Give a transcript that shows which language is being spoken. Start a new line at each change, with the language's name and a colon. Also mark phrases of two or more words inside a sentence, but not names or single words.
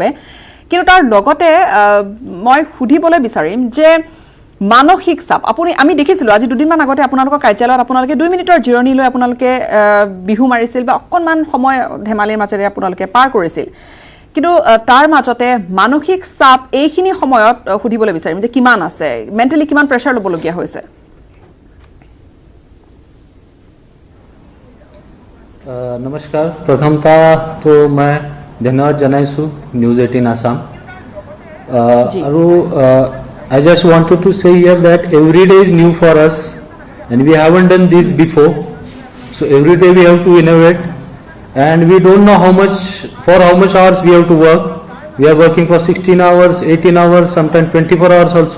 Assamese: কিন্তু তাৰ লগতে মই সুধিবলৈ বিচাৰিম যে মানসিক চাপ, আমি দেখিছিলোঁ আজি দুদিনমান আগতে আপোনালোকৰ কাৰ্যালয়ত আপোনালোকে 2 মিনিটৰ জিৰণি লৈ আপোনালোকে বিহু মাৰিছিল বা অকণমান সময় ধেমালিৰ মাজেৰে আপোনালোকে পাৰ কৰিছিল। কিন্তু তাৰ মাজতে মানসিক চাপ এইখিনি সময়ত সুধিবলৈ বিচাৰিম যে কিমান আছে, মেণ্টেলি কিমান প্ৰেছাৰ ল'বলগীয়া হৈছে?
Hindi: नमस्कार। प्रथमतः तो मैं धन्यवाद जनाइछु न्यूज 18 आसाम।
English: I just wanted to say here that every day is new for us and we haven't done this before. So every day we have to innovate and we don't know for how much hours we have to work. We are working for 16 hours, 18 hours, sometimes 24 hours also.